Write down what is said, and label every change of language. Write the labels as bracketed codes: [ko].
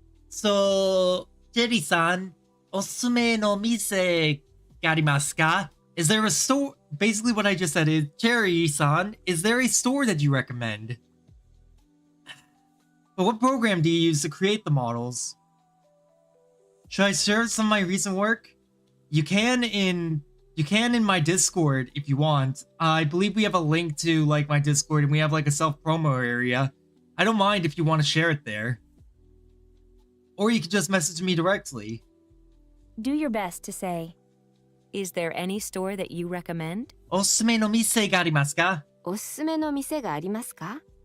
[ja] So, Jerry-san, おすすめの店がありますか? [en] Is there a store? Basically what I just said is, Cherry-san, is there a store that you recommend? But what program do you use to create the models? Should I share some of my recent work? You can in my Discord if you want. I believe we have a link to like my Discord and we have like a self promo area. I don't mind if you want to share it there. Or you can just message me directly. Do your best to say, is there any store that you recommend? [ja] おすすめの店がありますか? おすすめの店がありますか?